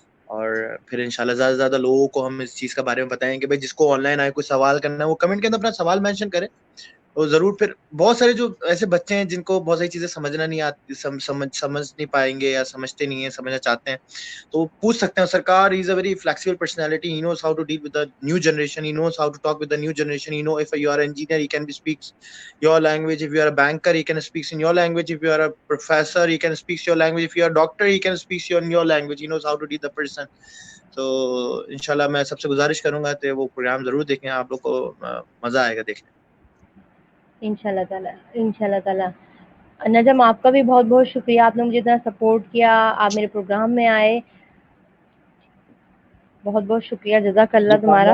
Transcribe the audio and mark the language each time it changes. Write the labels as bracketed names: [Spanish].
[Urdu] اور پھر انشاءاللہ زیادہ سے زیادہ لوگوں کو ہم اس چیز کے بارے میں بتائیں کہ بھائی جس کو آن لائن آئے کوئی سوال کرنا ہے وہ کمنٹ کے اندر اپنا سوال مینشن کرے. تو ضرور پھر بہت سارے جو ایسے بچے ہیں جن کو بہت ساری چیزیں سمجھنا نہیں آتی, سمجھ نہیں پائیں گے یا سمجھتے نہیں ہیں, سمجھنا چاہتے ہیں تو پوچھ سکتے ہیں. [English] Sarkar is a very flexible personality. He knows how to deal with the new generation. He knows how to talk with the new generation. He know if you are an engineer, he can speaks your language. If you are a banker, he can speaks in your language. If you are a professor, he can speaks your language. If you are a doctor, he can speaks in your language. He knows how to deal the person. [Urdu] تو انشاءاللہ میں سب سے گزارش کروں گا کہ وہ programme ضرور دیکھیں, آپ لوگ کو مزہ آئے گا دیکھنے. انشاءاللہ تعالیٰ, انشاءاللہ تعالیٰ. نجم آپ کا بھی بہت بہت شکریہ, آپ نے مجھے اتنا سپورٹ کیا, آپ میرے پروگرام میں آئے, بہت بہت شکریہ, جزاک اللہ تمہارا.